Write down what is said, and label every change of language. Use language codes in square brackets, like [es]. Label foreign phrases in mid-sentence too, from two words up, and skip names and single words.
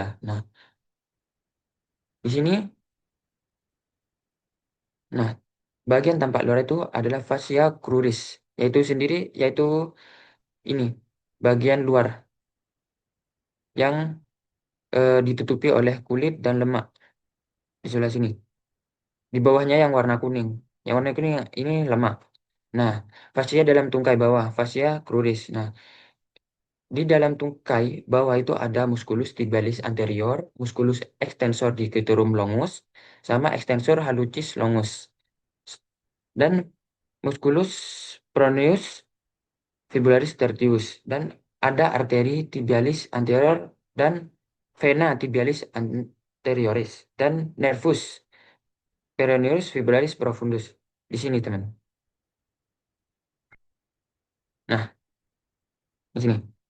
[id] Nah, di sini, nah, bagian tampak luar itu adalah [la] fascia cruris, [id] yaitu sendiri, yaitu ini, bagian luar yang ditutupi oleh kulit dan lemak di sebelah sini. Di bawahnya yang warna kuning. Yang warna kuning ini lemak. Nah, fascia dalam tungkai bawah, [la] fascia cruris. [id] Nah, di dalam tungkai bawah itu ada [la] musculus tibialis anterior, musculus extensor digitorum longus, [id] sama [la] extensor hallucis longus. [id] Dan [la] musculus proneus fibularis tertius. [id] Dan ada arteri [la] tibialis anterior [id] dan [la] vena tibialis anterioris. [id] Dan [la] nervus peroneus fibularis profundus. [id] Di sini, teman. Nah, di sini.